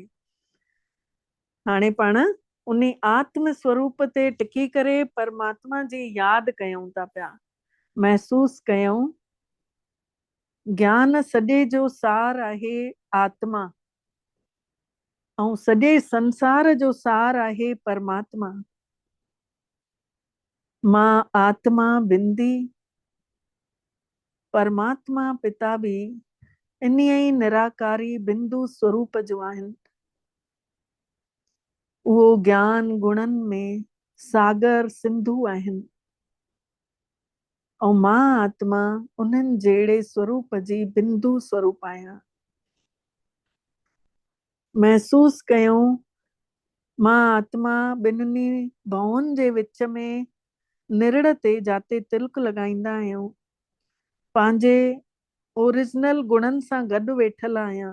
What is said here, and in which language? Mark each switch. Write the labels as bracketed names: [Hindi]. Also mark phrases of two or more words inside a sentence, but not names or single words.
[Sindhi] हाणे पाण उन आत्म स्वरूप ते टिकी करे परमात्मा जी याद कयूं था पिया, महसूस कयूं। ज्ञान सॼे जो सार आहे आत्मा, ऐं सॼे संसार जो सार आहे परमात्मा। मां आत्मा बिंदी, परमात्मा पिता भी इन ई निराकारी बिंदु स्वरूप जो आहिनि। उहो ज्ञान गुणनि में सागर सिंधु आहिनि, ऐं मां आत्मा उन्हनि जहिड़े स्वरूप जी बिंदु स्वरूप आहियां। महसूस कयूं, मां आत्मा ॿिन्हिनि भावनि जे विच में निरड़ ते जाते तिलक लॻाईंदा आहियूं, पंहिंजे ओरिजिनल गुणनि सां गॾु वेठल आहियां।